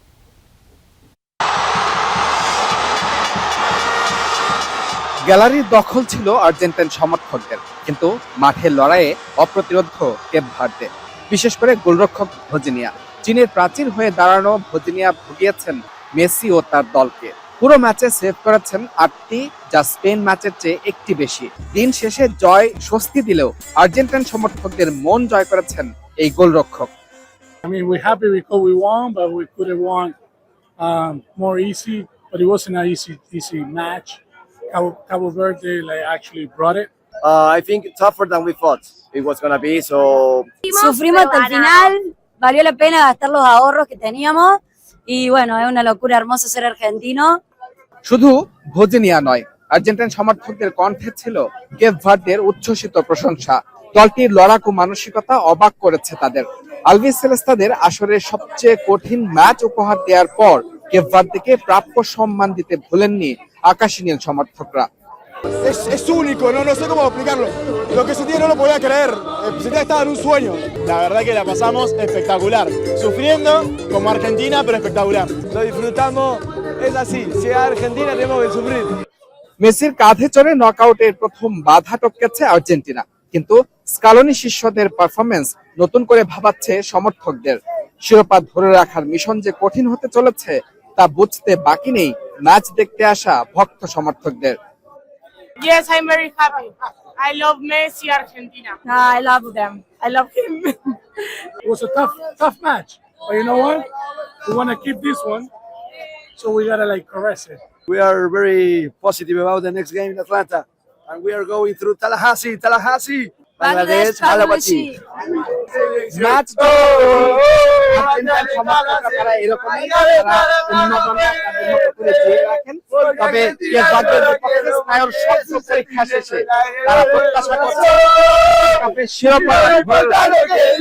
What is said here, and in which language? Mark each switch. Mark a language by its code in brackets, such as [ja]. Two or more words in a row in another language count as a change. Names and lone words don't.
[bn] গ্যালারির দখল ছিল আর্জেন্টাইন সমর্থকদের, কিন্তু মাঠের লড়াইয়ে অপ্রতিরোধ কেপ ভার্দে, বিশেষ করে গোলরক্ষক ভজিনিয়া। চীনের প্রাচীর হয়ে দাঁড়ানো ভজিনিয়া ভুগিয়েছেন মেসি ও তার দলকে। পুরো ম্যাচে সেভ করেছেন 8টি, যা স্পেন ম্যাচের চেয়ে একটি বেশি। দিন শেষে জয় স্বস্তি দিলেও আর্জেন্টাইন সমর্থকদের মন জয় করেছেন এই গোলরক্ষক। [en] I mean, we're happy because we won, but we could have won more easy. But it wasn't an easy match. Cabo Verde actually brought it. I think tougher than we thought it was gonna be. So [es] sufrimos hasta el final, valió la pena gastar los ahorros que teníamos y bueno, es una locura hermoso ser argentino. [bn] শুধু ভজিনিয়া নয়, আর্জেন্টাইন সমর্থকদের কণ্ঠে ছিল কেপ ভার্দের উচ্ছ্বসিত প্রশংসা। দলটির লড়াকু মানসিকতা অবাক করেছে তাদের। আলভিস সেলেস্তাদের আসরের সবচেয়ে কঠিন ম্যাচ উপহার দেওয়ার পর কেপ ভার্দেকে প্রাপ্য সম্মান দিতে ভুলেননি আকাশী নীল সমর্থকরা। [es] es único, no sé cómo explicarlo. Lo que sentí no lo podía creer. Sentía que estaba en un sueño. La verdad que la pasamos espectacular. Sufriendo como Argentina, pero espectacular. Lo disfrutamos. Es así. Si es Argentina tenemos que sufrir. [bn] মেসির কাঁধে চড়ে নকআউটের প্রথম বাধা টপকেছে আর্জেন্টিনা, কিন্তু স্কালোনি শিষ্যদের পারফরমেন্স নতুন করে ভাবাচ্ছে সমর্থকদের। শিরোপা ধরে রাখার মিশন যে কঠিন হতে চলেছে তা বুঝতে বাকি নেই ম্যাচ দেখতে আসা ভক্ত সমর্থকদের। [en] Yes, I'm very happy. I love Messi, Argentina. I love them. I love him. It was a tough match. But you know what? We want to keep this one, so we gotta caress it. We are very positive about the next game in Atlanta. And we are going through Tallahassee, Bangladesh, Malawi. [bn] ম্যাচ আর্জেন্টাইন সমর্থকরা তারা এরকমই উন্মাদনা তাদের মতো করে জিয়ে রাখেন। তবে কেপ ভার্দের বিপক্ষে স্নায়ুর স্বপ্ন পরীক্ষা শেষে তারা প্রত্যাশা করছে কাপের শিরোপা ধরে রাখবে।